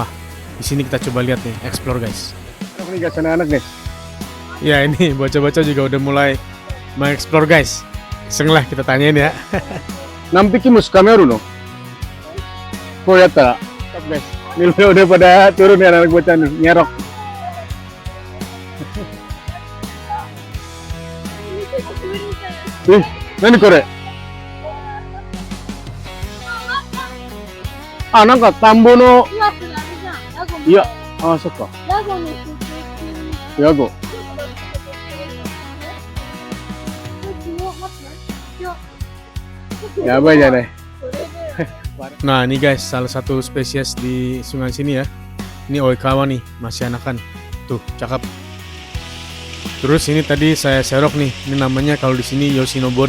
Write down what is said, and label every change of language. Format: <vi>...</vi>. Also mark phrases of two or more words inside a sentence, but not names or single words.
<id>Di sini kita coba lihat nih,</id> <en>explore guys.</en> <id>Ini guys, anak-anak guys. Ya, ini bocah-bocah juga udah mulai mengeksplor guys. Iseng lah kita tanyain ya. Nampiki mus kameru no. Kok ya tak? Guys, ini udah pada turun ya anak bocah nih, nyerok.</id> <ja>何これ? なんか田んぼの、いや、そっか。</ja> <id>ヤゴ。Ya apa aja deh. Nah, ini guys, salah satu spesies di sungai sini ya. Ini oikawa nih, masih anakan. Tuh, cakep. Terus ini tadi saya serok nih, ini namanya kalau di sini Yoshinobori.</id>